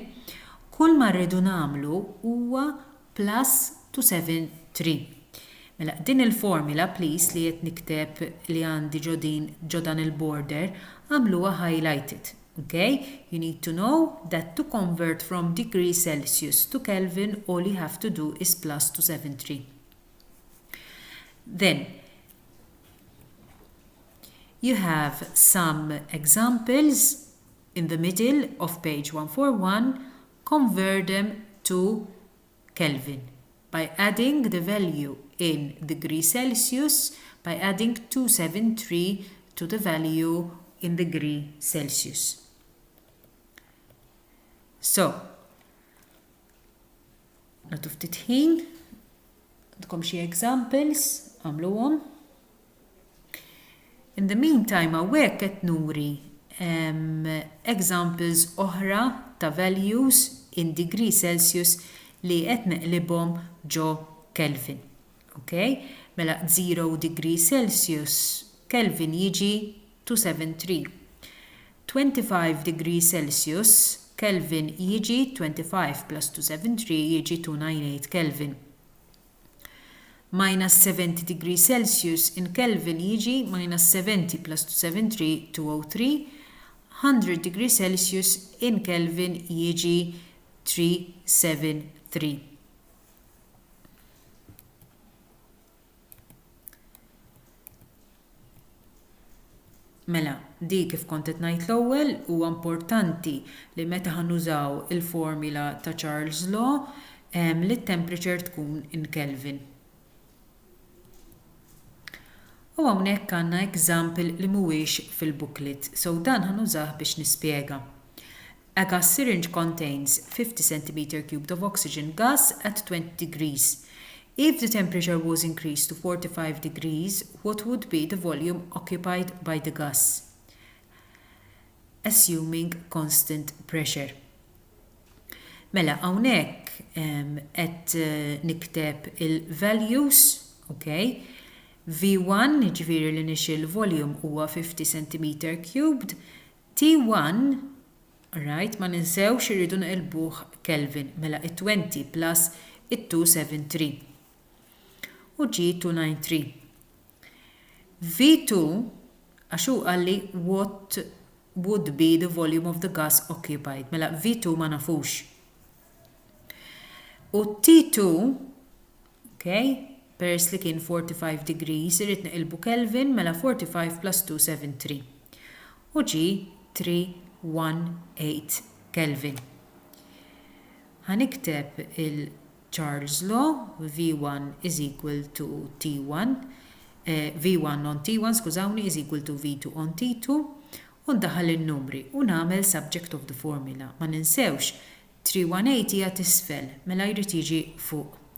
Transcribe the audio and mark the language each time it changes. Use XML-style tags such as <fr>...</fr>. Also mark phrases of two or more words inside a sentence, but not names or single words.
<mt>Kull ma rridu nagħmlu huwa plus 273. Mela, din il-formula please li qed nikteb li għandi ġodan il-border għamluha highlighted. Okay?</mt> <en>You need to know that to convert from degree Celsius to Kelvin, all you have to do is plus 273. Then, you have some examples in the middle of page 141. Convert them to Kelvin by adding the value in degree Celsius, by adding 273 to the value in degree Celsius. So,</en> <mt>nagħtu ftit ħin, għandkom xi examples, għamluhom.</mt> <en>In the meantime,</en> <mt>hawnhekk qed nuri examples oħra ta' values</mt> <en>in degree Celsius</en> <mt>li qed neqlibhom ġo Kelvin. Okay?</mt> <en>Mela 0 degree Celsius, Kelvin jiġi 273. 25 degree Celsius, Kelvin jiġi 25 plus 273 jiġi 298 Kelvin. Minus 70 degree Celsius in Kelvin jiġi minus 70 plus 273 203. 100 degree Celsius in Kelvin jiġi 373.</en> <mt>Mela, di kif kont qed ngħid l-ewwel huwa importanti li meta ħanużaw il-formula ta' Charles' Law li t-temperature tkun in Kelvin. U hawnhekk għandna example li mhuwiex fil-booklet, so dan ħanużah biex nispjega.</mt> <en>A gas syringe contains 50 cm³ of oxygen gas at 20 degrees. If the temperature was increased to 45 degrees, what would be the volume occupied by the gas? Assuming constant pressure.</en> <mt>Mela, hawnhekk qed nikteb il-values, okay? V1, ġifieri l-</mt> <en>initial volume</en> <mt>huwa 50 cm³, T1, right, ma ninsewx irridu nqilbuh Kelvin, mela it-20 plus it-273. U ġi</mt> <en>293. V2,</en> <mt>għaxu għalli</mt> <en>what would be the volume of the gas occupied.</en> <mt>Mela V2 ma nafux. U T2, okay, pers li kien 45 degrees, irrit neqilbu Kelvin, mela 45 plus 273. U ġi 318 Kelvin.</mt> <en>Ħanikteb Charles' law, V1 is equal to T1, V1 on T1, skużawni, is equal to V2 on T2,</en> <mt>u ndaħal il-numri u nagħmel</mt> <en>subject of the formula.</en> <mt>Ma ninsewx, 318 hija tisfel, mela jrid jiġi fuq.</mt>